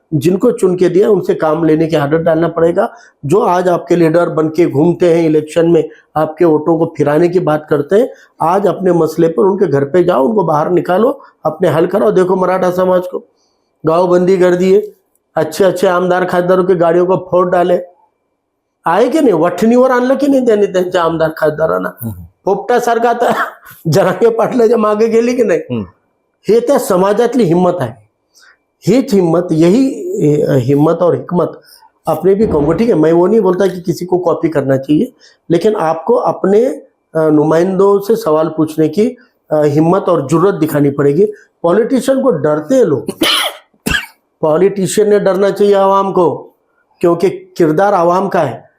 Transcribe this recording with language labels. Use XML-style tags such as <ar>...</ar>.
<hi>जिनको चुन के दिया उनसे काम लेने की आदत डालना पड़ेगा। जो आज आपके लीडर बन के घूमते हैं, इलेक्शन में आपके वोटों को फिराने की बात करते हैं, आज अपने मसले पर उनके घर पे जाओ, उनको बाहर निकालो, अपने हल कराओ। देखो मराठा समाज को गाँव बंदी कर दिए, अच्छे अच्छे आमदार खासदारों की गाड़ियों को फोड़ डाले,</hi> <mr>आहे की नाही? वठणीवर आणलं की नाही त्यांनी त्यांच्या आमदार खासदारांना? पोपटासारखा आता जरांगे पाटलाच्या मागे गेली की नाही? हे त्या समाजातली हिम्मत आहे। हीच हिम्मत,</mr> <hi>यही हिम्मत और हिकमत अपने भी कहूँगा। ठीक है, मैं वो नहीं बोलता कि किसी को कॉपी करना चाहिए, लेकिन आपको अपने नुमाइंदों से सवाल पूछने की हिम्मत और जुर्रत दिखानी पड़ेगी। पॉलिटिशियन को डरते हैं लोग, पॉलिटिशियन ने डरना चाहिए आवाम को, क्योंकि किरदार आवाम का है।</hi>